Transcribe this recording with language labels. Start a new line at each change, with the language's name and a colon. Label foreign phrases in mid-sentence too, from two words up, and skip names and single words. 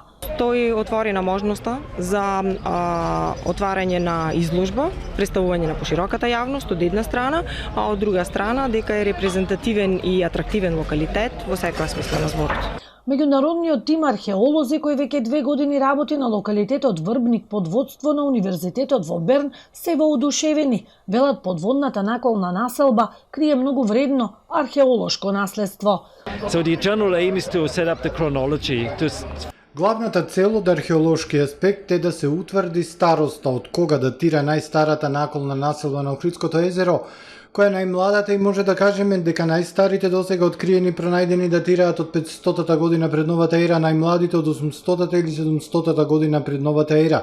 Macedonian: Тој отворена можноста за отварање на изложба, представување на пошироката јавност од една страна, а од друга страна дека е репрезентативен и атрактивен локалитет во секоја смисла на зборот. Меѓународниот тим археолози кој веќе 2 години работи на локалитетот Врбник под водство на Универзитетот во Берн се воодушевени. Велат подводната наколна населба крие многу вредно археолошко наследство.
English: So the general aim is to set up the chronology.
Macedonian: Главната цел од археолошки аспект е да се утврди староста од кога датира најстарата наколна населба на Охридското езеро, која е најмладата и може да кажеме дека најстарите досега откриени пронајдени датираат од 500-та година пред новата ера, најмладите од 800-та или 700-та година пред новата ера.